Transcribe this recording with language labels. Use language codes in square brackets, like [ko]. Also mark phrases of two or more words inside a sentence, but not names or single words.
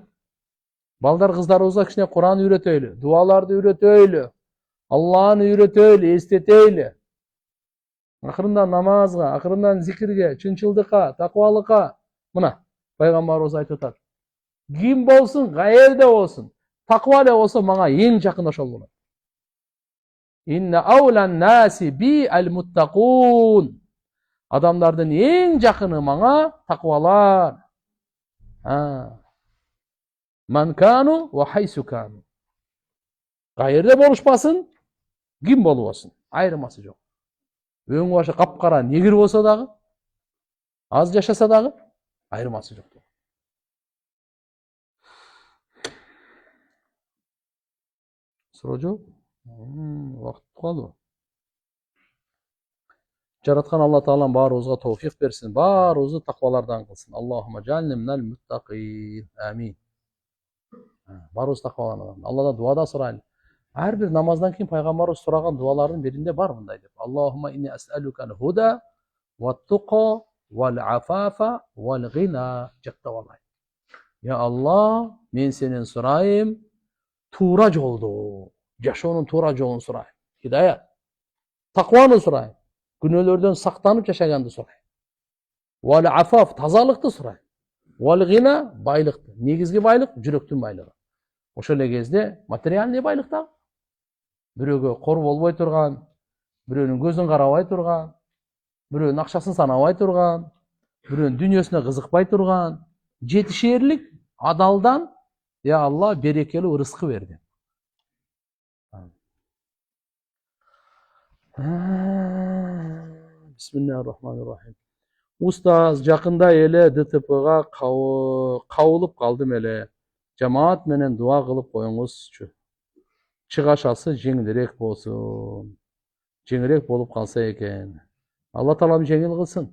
[ky] Балдар кыздарыбызга кичине Куран үйрөтөйлү, дуаларды үйрөтөйлү, Алланы үйрөтөйлү, эстетейлү. Акырындан намазга, акырындан зикирге, чынчылдыкка, такыбалыкка. Мына пайгамбарыбыз айтып атат. Ким болсун, каерде болсун, такыба эле болсо мага эң жакын ошол болот. [ar] إن أولى الناس بي المتقون. [ky] Адамдардын эң жакыны мага такыбалар. [ar] من كانوا وحيث كانوا. [ky] Каерде болушпасын, ким болбосун, айырмасы жок. Өң башы капкара негир болсо дагы, аз жашаса дагы, айырмасы жок. Суроо жок? Вакыт калды. Жараткан Алла Таалам баарыбызга товфик берсин, баарыбызды таквалардан кылсын. [ar] اللهم اجعلني من المتقين. [ky] Амин. Баарыбыз таквалардан. Алладан дуада сурайлы. Ар бир намаздан кийин пайгамбарыбыз сураган дуалардын биринде бар мындай деп. [ar] اللهم إني أسألك الهدى والتقى والعفاف والغنى. [ky] Жактап алайын. Я Алла, мен сенен сурайым, туура жолду, жашоонун туура жолун сурайым. Хидаят. Такваны сурайым. Күнөөлөрдөн сактанып жашаганды сурайм. Вал-афаф, тазалыкты сурайм. Вал-гина, байлыкты. Негизги байлык жүрөктүн байлыгы. Ошол эле кезде материальный байлык да. Бирөөгө кор болбой турган, бирөөнүн көзүн карабай турган, бирөөнүн акчасын санабай турган, бирөөнүн дүйнөсүнө кызыкпай турган, жетишээрлик адалдан я Алла берекелүү ырыскы берди. [ar] بسم الله الرحمن الرحيم. [ky] Устаз, жакында эле ДТПга кабылып калдым эле. Жамаат менен дуа кылып коюңузчу. Чыгашасы жеңилирээк болсун. Жеңилирээк болуп калса экен. Алла Таалам жеңил кылсын.